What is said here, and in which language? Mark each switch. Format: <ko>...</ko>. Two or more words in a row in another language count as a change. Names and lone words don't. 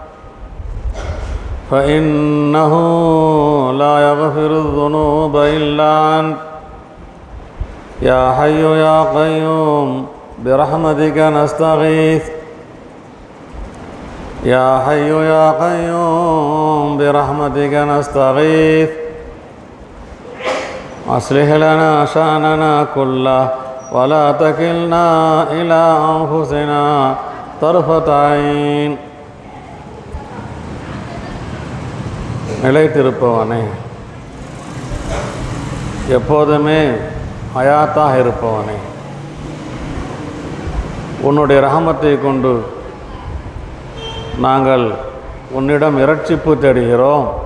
<ar>يا حي يا قيوم برحمتك نستغيث يا حي يا قيوم برحمتك نستغيث أصلح لنا شأننا كله ولا تكلنا إلى أنفسنا طرفة عين.</ar> <ta>நிலைத்திருப்பவனே, எப்போதுமே ஹயாத்தாக இருப்பவனே, உன்னுடைய ரஹமத்தை கொண்டு நாங்கள் உன்னிடம் இரட்சிப்பு தேடுகிறோம்.</ta>